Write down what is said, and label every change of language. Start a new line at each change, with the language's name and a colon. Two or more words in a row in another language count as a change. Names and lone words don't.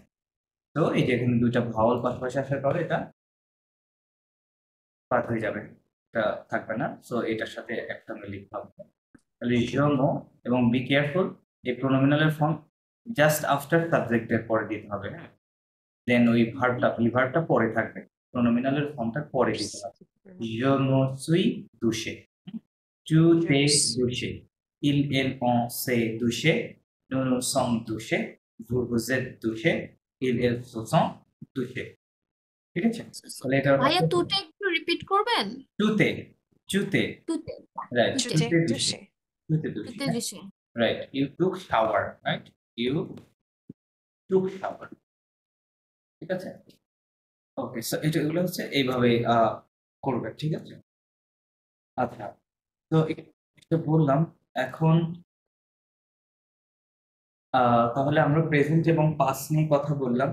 Bangla: তো এই যে এখানে দুইটা ভাওয়াল পাশাপাশি আসার পরে এটা বাদ হয়ে যাবে। এটা থাকবে না, সো এটার সাথে একসঙ্গে লিখতে হবে। তাহলে জমো, এবং
English: be careful,
Bangla: এই প্রোনোমিনালের ফর্ম
English: just after
Bangla: সাবজেক্টের পরে দিতে হবে, হ্যাঁ। দেন ওই ভার্বটা পরে থাকবে, প্রোনোমিনালের ফর্মটা পরে দিতে হবে।
French: Je me suis douché. Tu t'es douché. On s'est douché. Nous nous sommes douchés. Vous vous êtes douchés. Ils se sont douchés.
Bangla: ঠিক আছে? তাহলে এটার ভাইয়া অর্থ তুটা একটু রিপিট করবেন?
French: tu t'es, tu t'es, তুতে রাইট, তুতে চুতে চুতে দুষে। douché, চুতে douché,
Bangla: তুতে দিছে।
English: রাইট। You took shower, right? You took shower.
Bangla: ঠিক আছে? ওকে, সো এগুলো হচ্ছে এইভাবে করবে, ঠিক আছে? আচ্ছা, তো এটা বললাম। এখন তাহলে আমরা প্রেজেন্ট এবং পাস্ট নিয়ে কথা বললাম।